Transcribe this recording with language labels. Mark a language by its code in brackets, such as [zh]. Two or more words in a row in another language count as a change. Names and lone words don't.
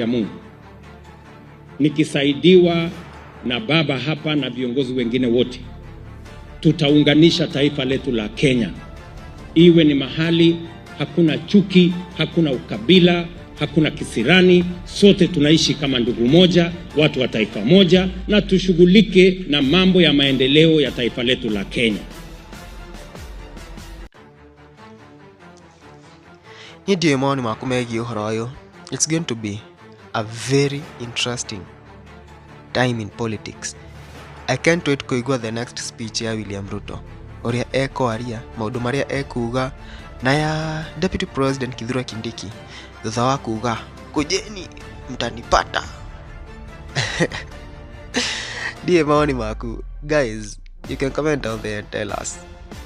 [sw] Mungu, nikisaidiwa na baba hapa na viongozi wengine wote, tutaunganisha taifa letu la Kenya iwe ni mahali hakuna chuki, hakuna ukabila, hakuna kisirani, sote tunaishi kama ndugu moja, watu wa taifa moja, na tushughulike na mambo ya maendeleo ya taifa letu la Kenya. [ki] Ndio maoni maku megiĩ ũhoro ũyũ. [en] It's going to be a very interesting time in politics. I can't wait [ki] kuigua [en] the next speech [ki] ya William Ruto, ũrĩa ekwaria, maũndũ marĩa ekuga, na ya Deputy President Kithure Kindiki thutha wa kuga [sw] kujeni mtanipata. [ki] Ndio maoni maku. [en] Guys, you can comment down there and tell us